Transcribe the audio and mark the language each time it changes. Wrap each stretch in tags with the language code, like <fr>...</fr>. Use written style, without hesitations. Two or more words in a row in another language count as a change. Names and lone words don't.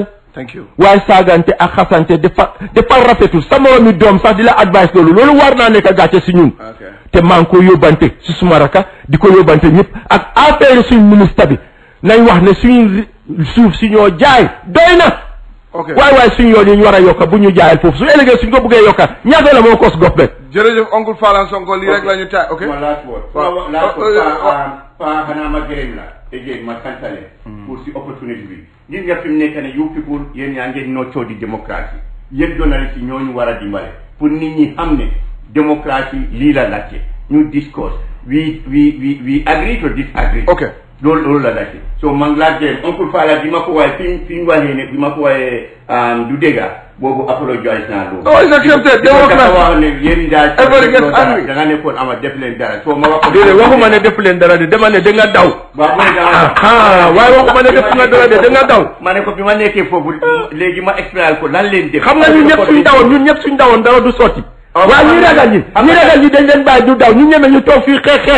<en>thank you</en> <wo>waaye saagante ak xasante dafa rafetul sa moromi doom sax di la advice loolu war naa nekk gàcce si ñun te maa ngi ko yóbbante si suma raka di ko yóbbante ñëpp ak affaire suñ ministre bi nañ wax ne suñ suuf si ñoo jaay doy na waaye suñ yoon yi ñu war a yokka bu ñu jaayal foofu su ëllëgee suñ ko bëggee yokka ñaata la moo kos gox bet jërëjëf Uncle Falang Sonko lii rek la ñu taay ok pa xanaa ma gërëm la again ma santale pour si opportunité bi gis nga fi mu nekk ne</wo> <en>you people</en> <wo>yéen yaa ngeen noo coow di démocratie yéen journaliste yi ñooñu war a dimbale pour nit ñi xam ne démocratie lii la laajte ñu discourse</wo> <en>we agree to disagree</en> <wo>ok loolu la laajte so man laa gërëm Uncle Falang bi ma ko waaye fi mu waxee ne bi ma ko waaye du dégga boobu apologize naa loolu.</wo> <en>oh it's accepted</en> <wo>dafa wax ne yéen daal da nga nekkoon ama def leen dara so ma wax ko déedéet waxuma ne def leen dara de dama ne da nga daw waaye waxuma ne def nga dara de da nga daw ma ne ko bi ma nekkee foofu léegi ma expliqué ko lan leen def xam nga ñun ñëpp suñ dawoon dara du sotti waaye ñi ragal ñi dañ leen bàyyi du daw ñu ñeme ñu toog fii xeex</wo>